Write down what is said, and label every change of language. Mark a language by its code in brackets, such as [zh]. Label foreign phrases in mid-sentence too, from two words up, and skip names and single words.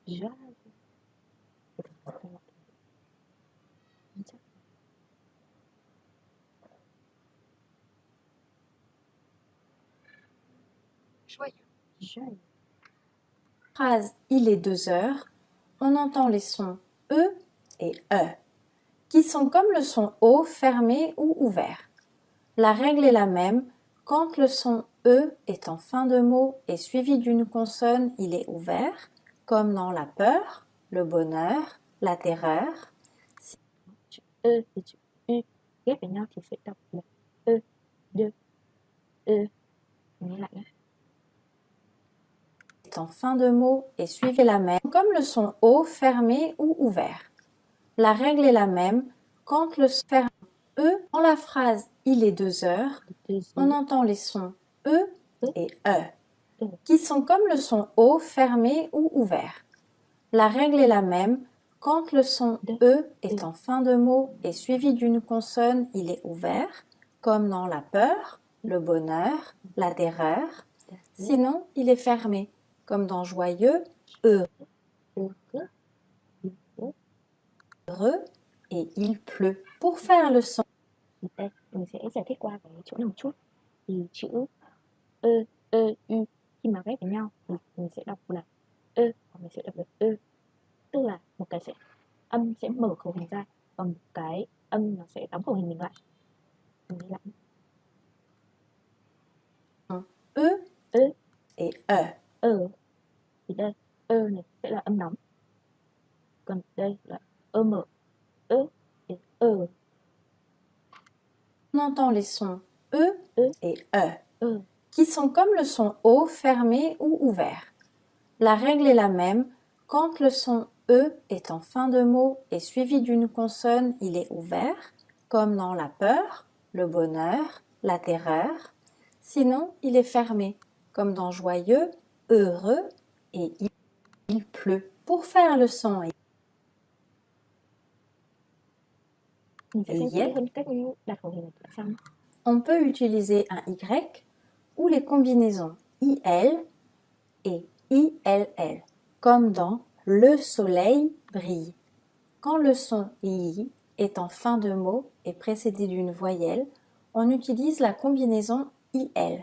[fr] Phrase il est 2 heures, on entend les sons E et E, qui sont comme le son O fermé ou ouvert. La règle est la même, quand le son E est en fin de mot et suivi d'une consonne, il est ouvert, comme dans la peur, le bonheur, la terreur. [vi] Chữ E thì chữ U ghép với nhau thì sẽ đọc là E, de, E. Nghe lại nhé. [fr] est en fin de mot et suivez la même, comme le son O fermé ou ouvert. La règle est la même quand le son ferme E dans la phrase il est 2 heures, on entend les sons E et E, qui sont comme le son O fermé ou ouvert. La règle est la même quand le son E est en fin de mot et suivi d'une consonne, il est ouvert, comme dans la peur, le bonheur, la terreur. Sinon, il est fermé, comme dans joyeux, heureux et il pleut. Pour faire le son, [vi] Đây, mình sẽ giải thích qua cái chỗ này một chút. Thì chữ ơ, y khi mà ghép với nhau thì mình sẽ đọc là ơ hoặc mình sẽ đọc là ơ. Tức là một cái âm sẽ mở khẩu hình ra, còn một cái âm nó sẽ đóng khẩu hình mình lại. Mình đi lại. [fr] E et E. [vi] Thì đây, này sẽ là âm đóng. Còn đây là mở. [fr] Et On entend les sons E et E, qui sont comme le son O fermé ou ouvert. La règle est la même quand le son E est en fin de mot et suivi d'une consonne, il est ouvert, comme dans la peur, le bonheur, la terreur. Sinon, il est fermé, comme dans joyeux, heureux et il pleut. Pour faire le son [vi] mình sẽ xem kỹ hơn cách đặt khẩu hình ở trong. [fr] on peut utiliser un Y ou les combinaisons IL et ILL, comme dans le soleil brille. Quand le son I est en fin de mot et précédé d'une voyelle, on utilise la combinaison IL.